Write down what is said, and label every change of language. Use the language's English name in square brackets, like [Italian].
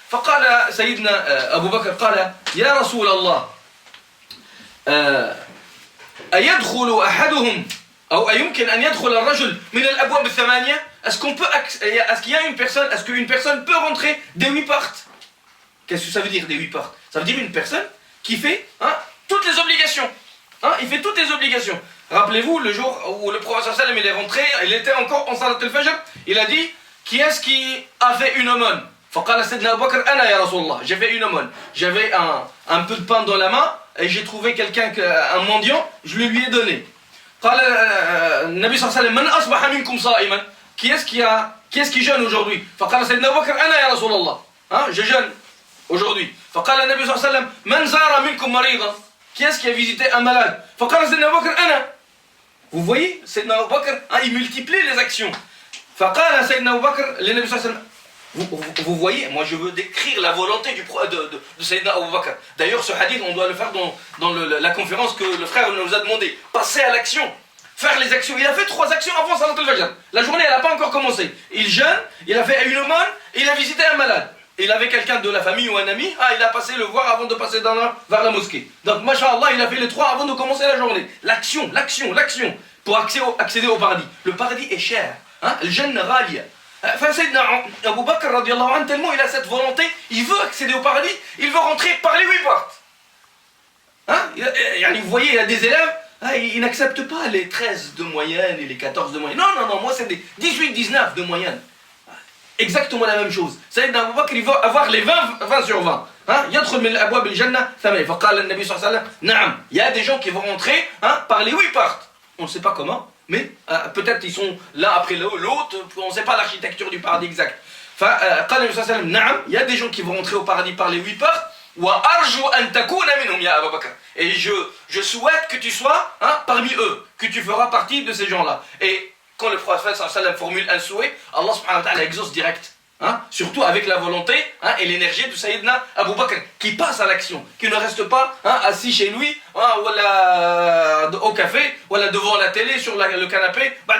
[Arabic] فقال سيدنا أبو بكر قال يا رسول الله أيدخل أحدهم أو أيمكن أن يدخل الرجل من الأبواب الثمانية. [French] Est-ce qu'une personne peut rentrer des 8 portes? Qu'est-ce que ça veut dire des 8 portes? Ça veut dire une personne qui fait toutes les obligations. Il fait toutes les obligations. Rappelez-vous le jour où le prophète sallallahu alayhi wa sallam il est rentré, il était encore en salat al-fajr, il a dit qui est-ce qui a fait une aumône? [Arabic] فقال سيدنا أبو بكر أنا يا رسول الله. [French] J'ai fait une aumône. J'avais un peu de pain dans la main et j'ai trouvé quelqu'un, un mendiant, je lui ai donné. [Arabic] قال النبي صلى الله عليه وسلم من أصبح منكم صائما. [French] Qui est-ce qui jeûne aujourd'hui? [Arabic] فقال سيدنا أبو بكر أنا يا رسول الله. [French] Je jeûne aujourd'hui. [Arabic] فقال النبي صلى الله عليه وسلم من زار منكم مريضا. [French] Qui est-ce qui a visité un malade? [Arabic] فقال سيدنا أبو بكر أنا. [French] Vous voyez, Sayyidina Abu Bakr, il multiplie les actions. [Arabic] فقال سيدنا أبو بكر للنبي صلى الله عليه وسلم. [French] Vous voyez, moi je veux décrire la volonté de Sayyidina Abu Bakr. D'ailleurs, ce hadith, on doit le faire dans la conférence que le frère nous a demandé. Passer à l'action, faire les actions. Il a fait 3 actions avant Salat al-Fajr. La journée, elle n'a pas encore commencé. Il jeûne, il a fait une aumône, il a visité un malade. Il avait quelqu'un de la famille ou un ami, il a passé le voir avant de passer vers la mosquée. Donc, masha'Allah, il a fait les 3 avant de commencer la journée. L'action, pour accéder au paradis. Le paradis est cher. Le [Arabic] Jannah ghaliya. [French] Enfin, Sayyidina Abu Bakr, radiallahu anhu, tellement il a cette volonté, il veut accéder au paradis, il veut rentrer par les 8 portes. Vous voyez, il y a des élèves, ils n'acceptent pas les 13 de moyenne et les 14 de moyenne. Non, moi c'est des 18, 19 de moyenne. Exactement la même chose. Sayyidina Abu Bakr, il veut avoir les 20 sur 20. [Arabic] يدخل من الأبواب الجنة ثمانية فقال النبي صلى الله عليه وسلم نعم. [French] Il y a des gens qui vont rentrer par les 8 portes. On ne sait pas comment, mais peut-être ils sont l'un après l'autre, on ne sait pas l'architecture du paradis exact. [Arabic] قال النبي صلى الله عليه وسلم نعم. [French] Il y a des gens qui vont rentrer au paradis par les 8 portes. [Arabic] وأرجو أن تكون منهم يا أبا بكر. [French] Et je souhaite que tu sois parmi eux, que tu feras partie de ces gens-là. Et quand le prophète sallallahu alayhi wa sallam formule un souhait, Allah subhanahu wa ta'ala exauce direct. Surtout avec la volonté et l'énergie de Sayyidina Abu Bakr qui passe à l'action, qui ne reste pas assis chez lui au café ou devant la télé sur le canapé.